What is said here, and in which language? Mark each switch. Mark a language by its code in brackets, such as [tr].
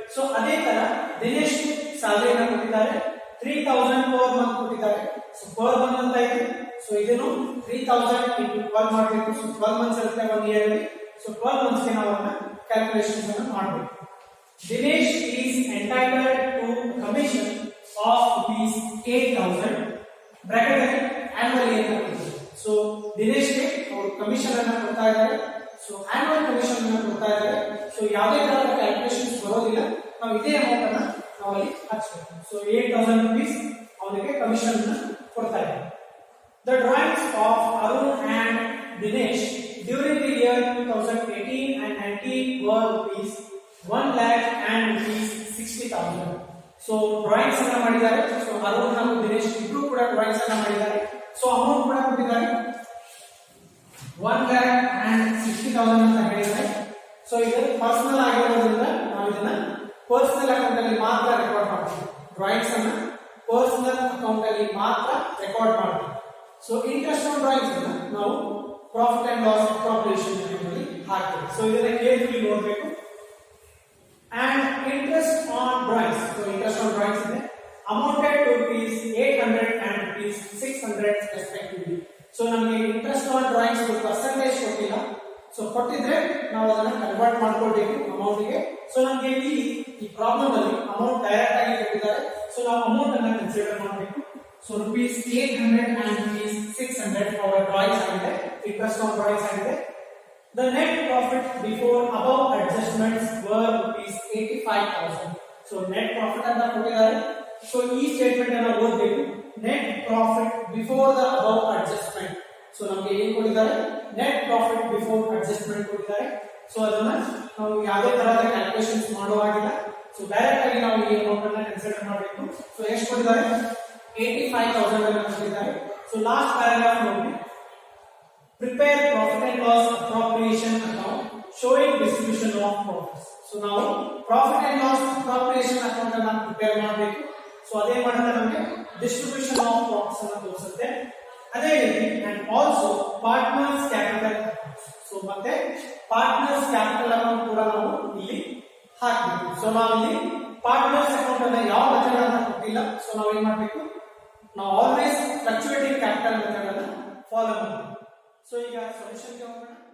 [kn] So ಅದೇ ತರ Dinesh salary ಅನ್ನು ಕೊಟ್ಟಿದ್ದಾರೆ, 3,000 ಪರ್ ಮಂತ್ ಕೊಟ್ಟಿದ್ದಾರೆ. ಸೊ ಪರ್ ಮಂತ್ ಅಂತ ಇದೆ. ಸೊ ಇದನ್ನು 3,000 into 12 ಮಾಡಬೇಕು. ಸೊ 12 ಮಂತ್ಸ್ ಇರುತ್ತೆ ಒಂದು ಇಯರ್ ಅಲ್ಲಿ. ಸೊ 12 ಮಂತ್ಸ್ ಗೆ ನಾವು ಅದನ್ನ ಕ್ಯಾಲ್ಕುಲೇಷನ್ಸ್ ಅನ್ನು ಮಾಡಬೇಕು. [en] Dinesh is entitled to commission of rupees 8,000 bracket annually [kn] ಅಂತ ಕೊಟ್ಟಿದ್ದಾರೆ. ಸೊ ದಿನೇಶ್ ಗೆ ಅವರು ಕಮಿಷನ್ ಅನ್ನು ಕೊಡ್ತಾ ಇದ್ದಾರೆ. ಸೊ ಆನ್ಯುವಲ್ ಕಮಿಷನ್ ಅನ್ನು ಕೊಡ್ತಾ ಇದ್ದಾರೆ. ಸೊ ಯಾವುದೇ ತರಹದ ಕ್ಯಾಲ್ಕುಲೇಷನ್ಸ್ ಬರೋದಿಲ್ಲ. ನಾವು ಇದೇ ಅಮೌಂಟ್ ಅನ್ನು ನಾವು ಅಲ್ಲಿ ಹಾಕಬೇಕು. ಸೊ 8,000 rupees ಅವನಿಗೆ ಕಮಿಷನ್ ಅನ್ನು ಕೊಡ್ತಾ ಇದ್ದಾರೆ. [en] The drawings of Arun and Dinesh during the year 2018 and 19 were rupees 1 lakh and rupees 60,000. [kn] So drawings ಅನ್ನು ಮಾಡಿದ್ದಾರೆ. ಸೊ ಅರುಣ್ ಹಾಗೂ ದಿನೇಶ್ ಇಬ್ರು ಕೂಡ ಡ್ರಾಯಿಂಗ್ಸ್ ಅನ್ನು ಮಾಡಿದ್ದಾರೆ. ಸೊ ಅಮೌಂಟ್ ಕೂಡ ಕೊಟ್ಟಿದ್ದಾರೆ 1 lakh and 60,000 ಅಂತ ಹೇಳಿದ್ದಾರೆ. ಸೊ ಇದು ಪರ್ಸನಲ್ ಆಗಿರೋದ್ರಿಂದ ನಾವು ಇದನ್ನ ಪರ್ಸನಲ್ ಅಕೌಂಟ್ ಅಲ್ಲಿ ಮಾತ್ರ ರೆಕಾರ್ಡ್ ಮಾಡ್ತೀವಿ. ಡ್ರಾಯಿಂಗ್ಸ್ ಅನ್ನ ಪರ್ಸನಲ್ ಅಕೌಂಟ್ ಅಲ್ಲಿ ಮಾತ್ರ ರೆಕಾರ್ಡ್ ಮಾಡ್ತೀವಿ. ಸೊ ಇಂಟ್ರೆಸ್ಟ್ ಆನ್ ಡ್ರಾಯಿಂಗ್ಸ್ ಅನ್ನ ನಾವು ಪ್ರಾಫಿಟ್ ಅಂಡ್ ಲಾಸ್ ಅಪ್ರಾಪ್ರಿಯೇಷನ್ ಅಲ್ಲಿ ಹಾಕ್ತೀವಿ. ಸೊ ಇದನ್ನ ಕೇರ್ಫುಲಿ ನೋಡಬೇಕು. [en] And interest on drawings. So interest on drawings is amounted to rupees 800 and rupees 600 respectively. [kn] So ನಮಗೆ interest on drawings percentage ಕೊಟ್ಟಿಲ್ಲ. So ಕೊಟ್ಟಿದ್ರೆ ನಾವು ಅದನ್ನ ಕನ್ವರ್ಟ್ ಮಾಡ್ಕೊಳ್ಬೇಕು ಅಮೌಂಟ್ ಗೆ. ಸೊ ನಮಗೆ ಇಲ್ಲಿ ಈ ಪ್ರಾಬ್ಲಮ್ ಅಲ್ಲಿ ಅಮೌಂಟ್ ಡೈರೆಕ್ಟ್ ಆಗಿ ಕೊಟ್ಟಿದ್ದಾರೆ. ಸೊ ನಾವು ಅಮೌಂಟ್ ಅನ್ನ ಕನ್ಸಿಡರ್ ಮಾಡಬೇಕು. [en] So rupees 800 and rupees 600 our drawings ಆಗಿದೆ, interest on drawings ಆಗಿದೆ. The net profit before above adjustments were rupees 85,000. [kn] So net profit ಅಂತ ಕೊಟ್ಟಿದ್ದಾರೆ. ಸೊ ಈ ಸ್ಟೇಟ್ಮೆಂಟ್ ಅನ್ನು ಓದಬೇಕು. [en] Net profit before the above adjustment. [kn] So ನಮಗೆ ಏನು ಕೊಟ್ಟಿದ್ದಾರೆ? [en] Net profit before adjustment ಕೊಟ್ಟಿದ್ದಾರೆ. [kn] ಸೊ ಅದನ್ನ ನಾವು ಯಾವುದೇ ತರಹದ ಕ್ಯಾಲ್ಕುಲೇಷನ್ಸ್ ಮಾಡುವಾಗಿಲ್ಲ. ಸೊ ಡೈರೆಕ್ಟ್ ಆಗಿ ನಾವು ಈ ಅಮೌಂಟ್ ಅನ್ನು ಕನ್ಸಿಡರ್ ಮಾಡಬೇಕು. ಸೊ ಎಷ್ಟು ಕೊಟ್ಟಿದ್ದಾರೆ? 85,000 ಅನ್ನು ಕೊಟ್ಟಿದ್ದಾರೆ. ಸೊ ಲಾಸ್ಟ್ ಪ್ಯಾರಾಗ್ರಾಫ್ ನೋಡಿ. [en] Prepare profit and loss appropriation account showing distribution of profits. So now profit and loss appropriation account [kn] ಅನ್ನು ಪ್ರಿಪೇರ್ ಮಾಡಬೇಕು. ಸೊ ಅದೇ ಮಾಡಿದ್ರೆ ನಮಗೆ distribution of profits ಅನ್ನು ತೋರಿಸುತ್ತೆ. ಅದೇ ರೀತಿ [en] and also partners capital account. [kn] So ಮತ್ತೆ partners capital account ಕೂಡ ನಾವು ಇಲ್ಲಿ ಹಾಕಬೇಕು. ಸೊ ನಾವು ಇಲ್ಲಿ partners account ಅನ್ನ ಯಾವ ಮೆಥಡ್ ಅನ್ನು ಕೊಟ್ಟಿಲ್ಲ. ಸೊ ನಾವು ಏನು ಮಾಡಬೇಕು? ನಾವು ಆಲ್ವೇಸ್ ಫ್ಲಕ್ಚುಯೇಟಿಂಗ್ ಕ್ಯಾಪಿಟಲ್ ಮೆಥಡ್ ಅನ್ನು ಫಾಲೋ ಮಾಡಬೇಕು. ಸೊ ಈಗ ಸೊಲ್ಯೂಷನ್ ಗೆ ಹೋಗೋಣ.